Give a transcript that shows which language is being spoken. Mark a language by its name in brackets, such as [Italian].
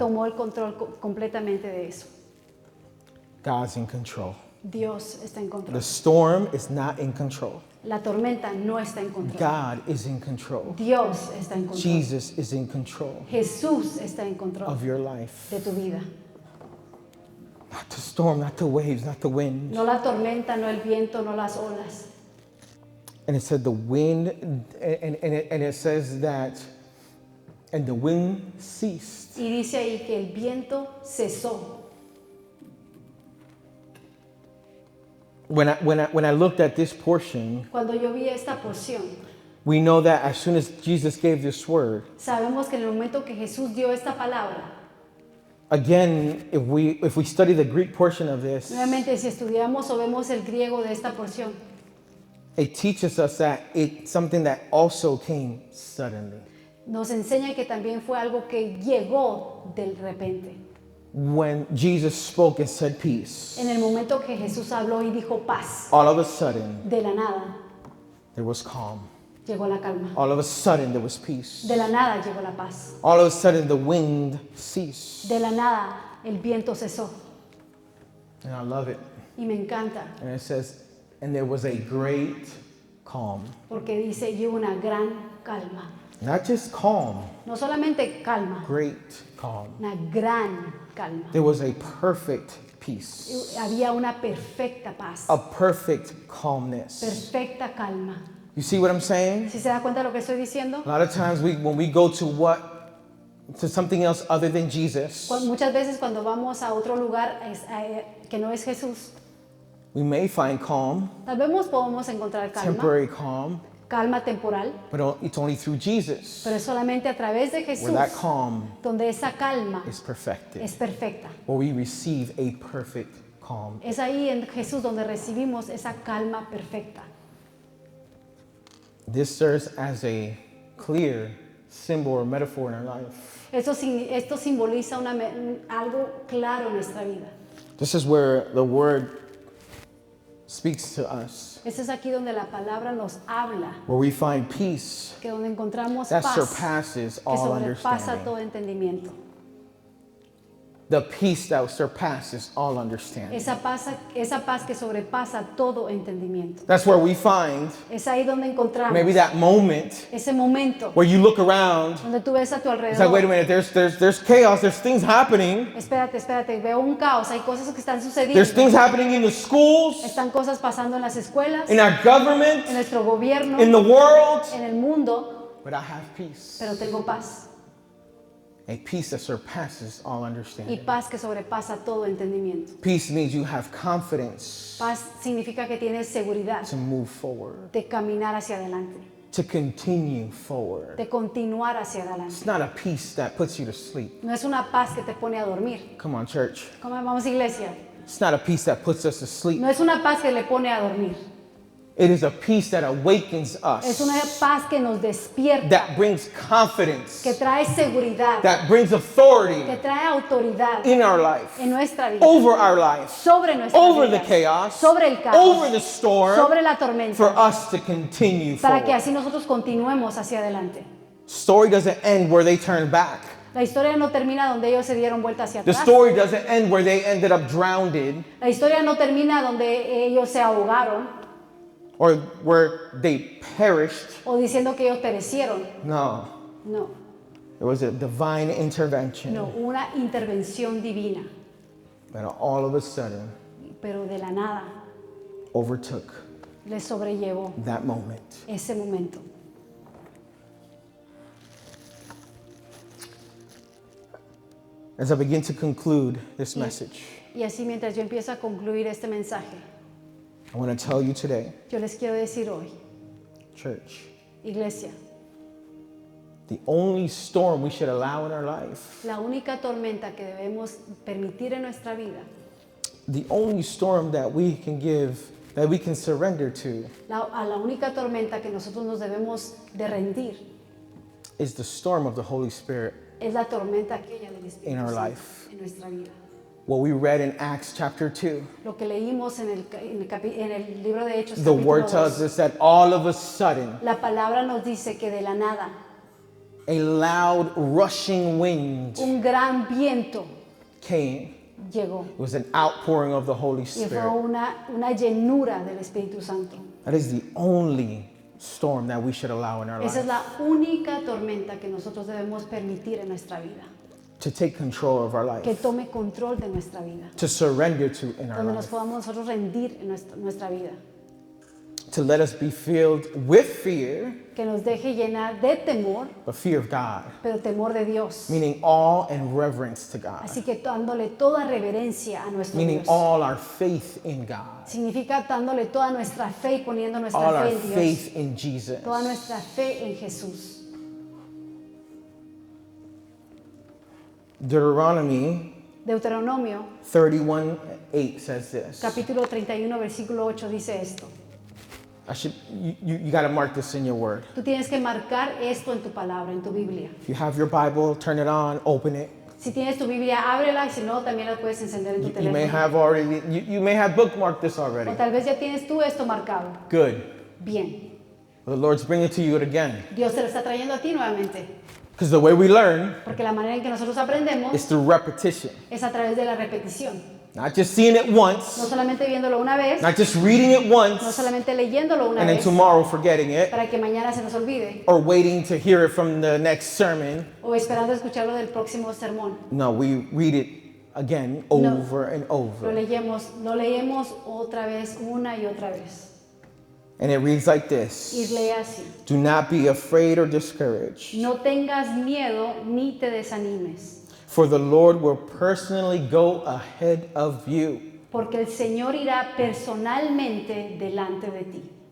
[Spanish] tomó el control completamente de eso. [English] God's in control. [Spanish] Dios está en control. [English] The storm is not in control. [Spanish] La tormenta no está en control. [English] God is in control. [Spanish] Dios está en control. [English] Jesus is in control [Spanish] Jesús está en control [English] of your life. [Spanish] de tu vida. [English] Not the storm, not the waves, not the wind. [Spanish] No la tormenta, no el viento, no las olas. [English] And it said the wind, and it says that, and the wind ceased. [Spanish] Y dice ahí que el viento cesó. [English] When I looked at this portion, [Spanish] Cuando yo vi esta porción, [English] we know that as soon as Jesus gave this word, [Spanish] sabemos que en el momento que Jesús dio esta palabra, [English] again, if we study the Greek portion of this, [Spanish] nuevamente si estudiamos o vemos el griego de esta porción, [English] it teaches us that it's something that also came suddenly. [Spanish] nos enseña que también fue algo que llegó del repente. [English] When Jesus spoke and said peace, [Spanish] En el momento que Jesús habló y dijo paz, [English] all of a sudden, [Spanish] de la nada [English] there was calm. [Spanish] llegó la calma. [English] All of a sudden, there was peace. [Spanish] De la nada llegó la paz. [English] All of a sudden, the wind ceased. [Spanish] De la nada el viento cesó. [English] And I love it. [Spanish] Y me encanta [English] And it says, and there was a great calm. [Spanish] porque dice, y hubo una gran calma. [English] Not just calm, [Spanish] No solamente calma, [English] great calm. [Spanish] una gran calma. [English] There was a perfect peace, [Spanish] Había una perfecta paz, [English] a perfect calmness. [Spanish] perfecta calma. [English] You see what I'm saying? [Spanish] ¿Sí se da cuenta de lo que estoy diciendo? [English] A lot of times when we go to something else other than Jesus, [Spanish] Muchas veces cuando vamos a otro lugar que no es Jesús, [English] we may find calm, [Spanish] tal vez podemos encontrar calma, [English] temporary calm, [Spanish] calma temporal, [English] but it's only through Jesus [Spanish] pero es solamente a través de Jesús [English] where that calm [Spanish] donde esa calma [English] is perfected, [Spanish] es perfecta. [English] where we receive a perfect calm. [Spanish] Es ahí en Jesús donde recibimos esa calma perfecta. [English] This serves as a clear symbol or metaphor in our life. [Spanish] Esto simboliza algo claro en nuestra vida. [English] This is where the word speaks to us, [Spanish] Esto es aquí donde la palabra nos habla, [English] where we find peace [Spanish] que donde encontramos [English] that [Spanish] paz [English] surpasses [Spanish] que [English] all [Spanish] sobrepasa [English] understanding. [Spanish] todo entendimiento. [English] The peace that surpasses all understanding. [Spanish] Esa paz que sobrepasa todo entendimiento. [English] That's where we find [Spanish] Es ahí donde encontramos [English] maybe that moment [Spanish] ese momento [English] where you look around. [Spanish] donde tú ves a tu [English] It's like, wait a [Spanish] alrededor. [English] minute, there's chaos, there's things happening. [Spanish] Espérate, veo un caos, hay cosas que están [English] There's [Spanish] sucediendo. [English] things happening in the schools, [Spanish] Están cosas pasando en las escuelas, [English] in our government, [Spanish] en nuestro gobierno, [English] in the world. [Spanish] en el mundo, [English] But I have peace. [Spanish] pero tengo paz. [English] A peace that surpasses all [Spanish] Y [English] understanding. [Spanish] paz que sobrepasa todo entendimiento. [English] Peace means you have confidence [Spanish] Paz significa que tienes seguridad [English] to move forward, [Spanish] de caminar hacia adelante, [English] to continue forward. [Spanish] de continuar hacia adelante. [English] It's not a peace that puts you to sleep. [Spanish] No es una paz que te pone a dormir. [English] Come on, church. [Spanish] ¿Cómo vamos, iglesia? [English] It's not a peace that puts us to sleep. [Spanish] No es una paz que le pone a dormir. [English] It is a peace that awakens [Spanish] Es una [English] us, [Spanish] paz que nos despierta, [English] that brings confidence, [Spanish] que trae seguridad, [English] that brings authority [Spanish] que trae autoridad [English] in our life, [Spanish] en nuestra vida, [English] over our life, [Spanish] sobre nuestra [English] over [Spanish] vida, [English] the chaos, [Spanish] sobre el caos, [English] over the storm, [Spanish] sobre la [English] for [Spanish] tormenta, [English] us to continue [Spanish] para que [English] forward. [Spanish] así nosotros continuemos hacia adelante. [English] Story doesn't end where they turn back. [Spanish] La historia no termina donde ellos se dieron vuelta hacia [English] The [Spanish] atrás. [English] story doesn't end where they ended up drowned [Spanish] La historia no termina donde ellos se ahogaron [English] or where they perished. [Spanish] o diciendo que ellos perecieron. [English] No, [Spanish] No, [English] there was a divine intervention. [Spanish] no, una intervención divina, [English] And all of a sudden [Spanish] pero de la nada [English] overtook [Spanish] les sobrellevó [English] that moment. [Spanish] ese momento. [English] As I begin to conclude this message, [Spanish] Y así mientras yo empiezo a concluir este mensaje, [English] I want to tell you today, [Spanish] yo les quiero decir hoy, [English] church, [Spanish] iglesia, [English] the only storm we should allow in our life, [Spanish] la única tormenta que debemos permitir en nuestra vida, [English] the only storm that we can give, that we can surrender to, [Spanish] a la única tormenta que nosotros nos debemos de rendir, [English] is the storm of the Holy Spirit. [Spanish] es la tormenta aquella del [English] In [Spanish] Espíritu [English] our [Spanish] Santo [English] life. [Spanish] en nuestra vida. [English] What we read in Acts chapter 2, [Spanish] Lo que leímos en el libro de Hechos, [English] the [Spanish] capítulo [English] word tells [Spanish] 2, [English] us that all of a sudden, [Spanish] la palabra nos dice que de la nada, [English] a loud rushing wind [Spanish] un gran viento [English] came. [Spanish] llegó [English] It was an outpouring of the Holy [Spanish] y fue [English] Spirit. [Spanish] una llenura del Espíritu Santo. [English] That is the only storm that we should allow in our [Spanish] Esa es [English] life. [Spanish] la única tormenta que nosotros debemos permitir en nuestra vida, [English] To take control of our [Spanish] que [English] life. [Spanish] tome control de nuestra vida, [English] To surrender to in our [Spanish] donde nos [English] life. [Spanish] podamos nosotros rendir en nuestra vida, [English] To let us be filled with fear, [Spanish] que nos deje llenar de temor, [English] but fear of God. [Spanish] pero temor de Dios. [English] Meaning awe and reverence to God. [Spanish] Así que dándole toda reverencia a nuestro [English] Meaning [Spanish] Dios. [English] all our faith in God. [Spanish] Significa dándole toda nuestra fe y poniendo nuestra [English] All [Spanish] fe [English] our [Spanish] en Dios. [English] faith in Jesus. [Spanish] Toda nuestra fe en Jesús. [English] Deuteronomy [Spanish] Deuteronomio, [English] 31:8 says this. [Spanish] capítulo 31, versículo 8 dice esto. [English] You got to mark this in your word. [Spanish] Tú tienes que marcar esto en tu palabra, en tu Biblia. [English] If you have your Bible, turn it on, open it. [Spanish] Si tienes tu Biblia, ábrela y si no, también la puedes encender en tu [English] You may [Spanish] teléfono. [English] have already, you may have bookmarked this already. [Spanish] O tal vez ya tienes tú esto marcado. [English] Good. [Spanish] Bien. [English] Well, the Lord's bringing it to you again. [Spanish] Dios te lo está trayendo a ti nuevamente. [English] Because the way we learn [Spanish] Porque la manera en que nosotros aprendemos [English] is through repetition. [Spanish] es a través de la repetición. [English] Not just seeing it [Spanish] No [English] once, [Spanish] solamente viéndolo una vez, [English] not just reading it [Spanish] no [English] once, [Spanish] solamente leyéndolo una [English] and then [Spanish] vez, [English] tomorrow forgetting it, [Spanish] para que mañana se nos olvide, [English] or waiting to hear it from the next sermon. [Spanish] o esperando escucharlo del próximo sermón. [English] No, we read it again over and over. [Spanish] Lo leemos otra vez, una y otra vez. [English] And it reads like [Spanish] Y [English] this. [Spanish] lee así. [English] Do not be afraid or discouraged, [Spanish] No tengas miedo ni te desanimes, [English] for the Lord will personally go ahead of you. [Spanish] porque el Señor irá personalmente delante de ti.